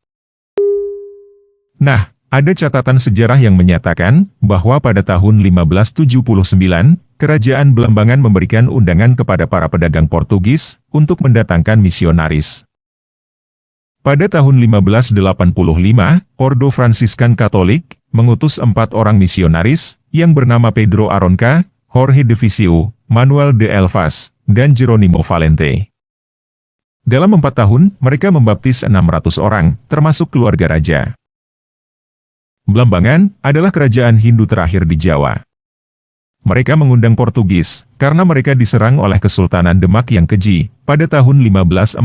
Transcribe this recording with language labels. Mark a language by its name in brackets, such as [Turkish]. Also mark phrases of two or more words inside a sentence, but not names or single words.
[Indonesian] Nah, ada catatan sejarah yang menyatakan bahwa pada tahun 1579, Kerajaan Belambangan memberikan undangan kepada para pedagang Portugis untuk mendatangkan misionaris. Pada tahun 1585, Ordo Fransiskan Katolik mengutus 4 orang misionaris yang bernama Pedro Aronca, Jorge de Viseu, Manuel de Elvas, dan Jeronimo Valente. Dalam 4 tahun, mereka membaptis 600 orang, termasuk keluarga raja. Belambangan adalah kerajaan Hindu terakhir di Jawa. Mereka mengundang Portugis karena mereka diserang oleh Kesultanan Demak yang keji pada tahun 1546.